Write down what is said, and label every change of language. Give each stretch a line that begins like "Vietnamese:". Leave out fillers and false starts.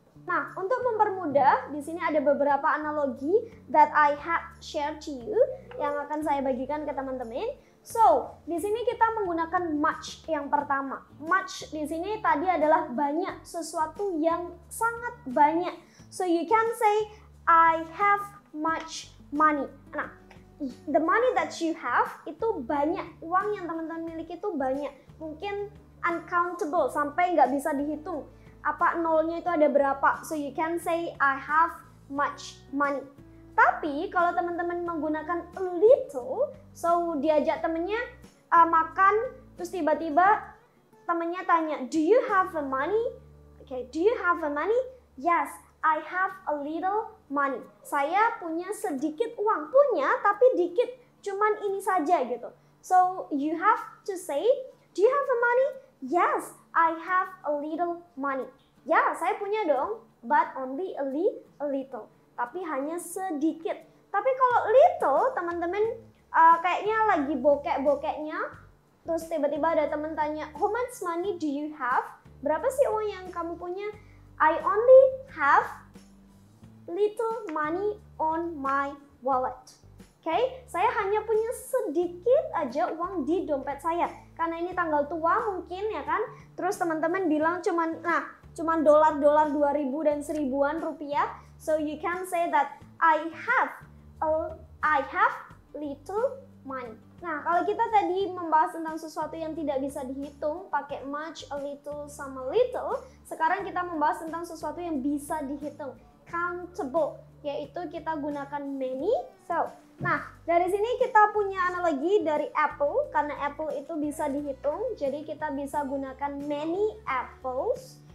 Indonesian: Nah, untuk mempermudah, di sini ada beberapa analogi
English: that I have shared to you
Indonesian: yang akan saya bagikan ke teman-teman. So, di sini kita menggunakan much yang pertama. Much di sini tadi adalah banyak, sesuatu yang sangat banyak.
English: So, you can say I have much money.
Indonesian: Nah,
English: the money that you have
Indonesian: itu banyak. Uang yang teman-teman miliki itu banyak. Mungkin uncountable, sampai nggak bisa dihitung. Apa nolnya itu ada berapa.
English: So, you can say I have much money.
Indonesian: Tapi kalau teman-teman menggunakan a little, so diajak temennya makan, terus tiba-tiba temennya tanya,
English: do you have the money? Okay, do you have the money? Yes, I have a little money.
Indonesian: Saya punya sedikit uang, punya tapi dikit, cuman ini saja gitu.
English: So you have to say, do you have the money? Yes, I have a little money.
Indonesian: Ya, saya punya dong,
English: but only a little.
Indonesian: Tapi hanya sedikit. Tapi kalau little, teman-teman kayaknya lagi bokek-bokeknya. Terus tiba-tiba ada teman tanya,
English: how much money do you have?
Indonesian: Berapa sih uang yang kamu punya?
English: I only have little money on my wallet.
Indonesian: Oke, saya hanya punya sedikit aja uang di dompet saya. Karena ini tanggal tua mungkin ya kan. Terus teman-teman bilang cuman dolar-dolar 2000 dan 1000-an rupiah.
English: So you can say that I have little money.
Indonesian: Nah, kalau kita tadi membahas tentang sesuatu yang tidak bisa dihitung pakai much, a little, sama little, sekarang kita membahas tentang sesuatu yang bisa dihitung, countable, yaitu kita gunakan many. So, nah, dari sini kita punya analogi dari apple, karena apple itu bisa dihitung, jadi kita bisa gunakan many apples.